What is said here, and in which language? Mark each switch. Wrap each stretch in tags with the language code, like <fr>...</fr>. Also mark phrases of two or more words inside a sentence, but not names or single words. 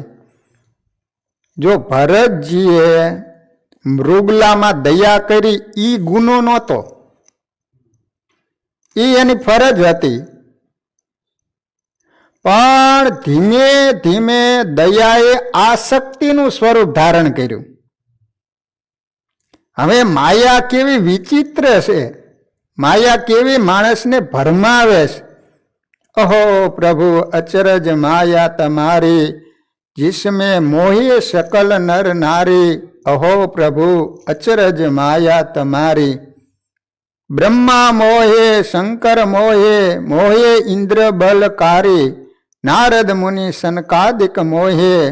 <gu>જો ભરતજીએ મૃગલામાં દયા કરી ઈ ગુનો નહોતો, એ એની ફરજ હતી, પણ ધીમે ધીમે દયાએ આસક્તિનું સ્વરૂપ ધારણ કર્યું. હવે માયા કેવી વિચિત્ર છે, માયા કેવી માણસને ભરમાવે છે.</gu> <hi>अहो प्रभु अचरज माया तुम्हारी, जिसमें मोहे सकल नर नारी. अहो प्रभु अचरज माया तमारी. ब्रह्मा मोहे शंकर मोहे, मोहे इंद्र बलकारी. नारद मुनि सनकादिक मोहे.</hi>